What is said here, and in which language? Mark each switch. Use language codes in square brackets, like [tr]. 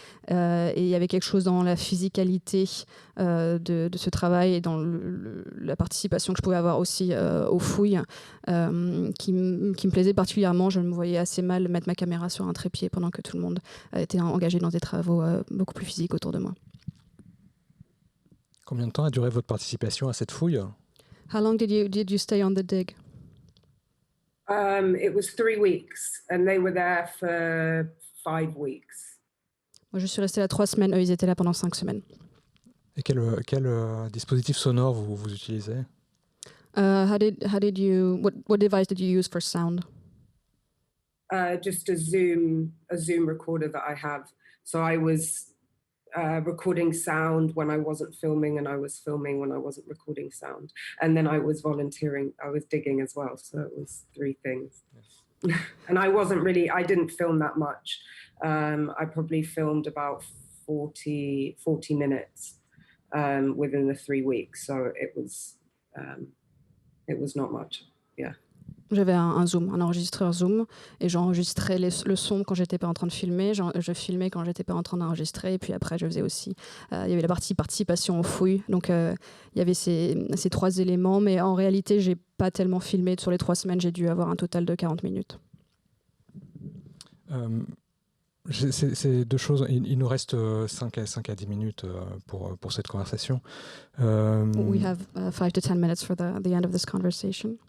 [fr] Et il y avait quelque chose dans la physicalité de ce travail et dans la participation que je pouvais avoir aussi aux fouilles qui me plaisait particulièrement. Je me voyais assez mal mettre ma caméra sur un trépied pendant que tout le monde était engagé dans des travaux beaucoup plus physiques autour de moi. Combien de temps a duré votre participation à cette fouille? [en] How long did you stay on the dig? It was 3 weeks and they were there for 5 weeks. [fr] Moi, je suis restée là 3 semaines. Eux, ils étaient là pendant 5 semaines. Et quel dispositif sonore vous utilisez? [en] What device did you use for sound? Just a Zoom recorder that I have. So I was recording sound when I wasn't filming, and I was filming when I wasn't recording sound. And then I was volunteering, I was digging as well. So it was 3 things. Yes. And I didn't film that much. I probably filmed about 40 minutes within the 3 weeks. So it was not much, yeah. [fr] J'avais un Zoom, un enregistreur Zoom, et j'enregistrais le son quand j'étais pas en train de filmer, je filmais quand j'étais pas en train d'enregistrer, et puis après je faisais aussi, il y avait la partie participation aux fouilles, donc il y avait ces 3 éléments, mais en réalité j'ai pas tellement filmé, sur les 3 semaines j'ai dû avoir un total de 40 minutes. C'est 2 choses. Il nous reste 5 à 10 minutes pour cette conversation. [en] We have 5 to 10 minutes for the end of this conversation.